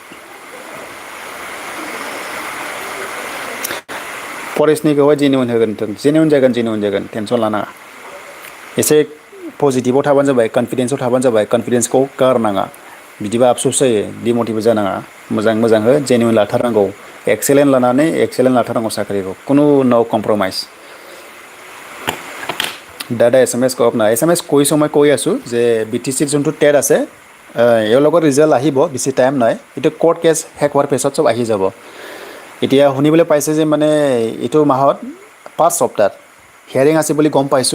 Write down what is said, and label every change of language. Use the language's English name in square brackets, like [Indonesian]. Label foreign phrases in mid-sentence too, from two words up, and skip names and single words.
[Bodo] फरेस्टनिखौहाय जेनुइन होगोन जेनुइन जागोन टेनसन लानाङा एसे पजिटिभाव थाबानो जाबाय कन्फिडेन्सआव थाबानो जाबाय कन्फिडेन्सखौ गारनाङा बिदिबा आफसोस जायो डिमटिभेट जानाङा मोजां हो जेनुइन लाथारनांगौ एक्सेलेन्ट लानानै एक्सेलेन्ट लाथारनांगौ साख्रिखौ कुनु [English] no compromise [Assamese] দাদা SMS কওক না SMS কৈছোঁ মই কৈ আছোঁ যে BTC যোনটো টেট আছে ইয়াৰ লগত ৰিজাল্ট আহিব বেছি টাইম নাই এইটো [English] court case [Assamese] শেষ হোৱাৰ পিছত চব আহি যাব এতিয়া শুনিবলৈ পাইছে যে মানে এইটো মাহত 5 সপ্তাহ হিয়াৰিং আছে বুলি গম পাইছোঁ